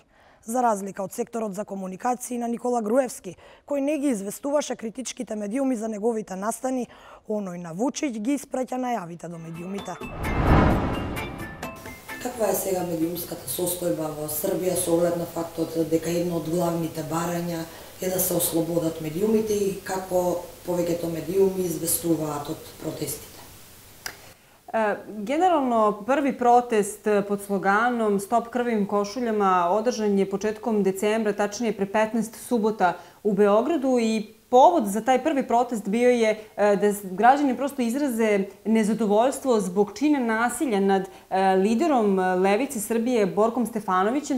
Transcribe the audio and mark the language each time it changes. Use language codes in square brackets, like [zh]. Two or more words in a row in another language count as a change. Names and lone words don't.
[mk] За разлика од секторот за комуникации на Никола Груевски, кој не ги известуваше критичките медиуми за неговите настани, оној на Вучиќ ги испраќа најавите до медиумите. Каква е сега медиумската состојба во Србија со оглед на фактот дека едно од главните барања е да се ослободат медиумите и како повеќето медиуми известуваат од протестите? [sr] Generalno, prvi protest pod sloganom Stop krvavim košuljama održan je početkom decembra, tačnije pre 15 subota u Beogradu i povod za taj prvi protest bio je da građani prosto izraze nezadovoljstvo zbog čina nasilja nad liderom Levice Srbije Borkom Stefanovićem.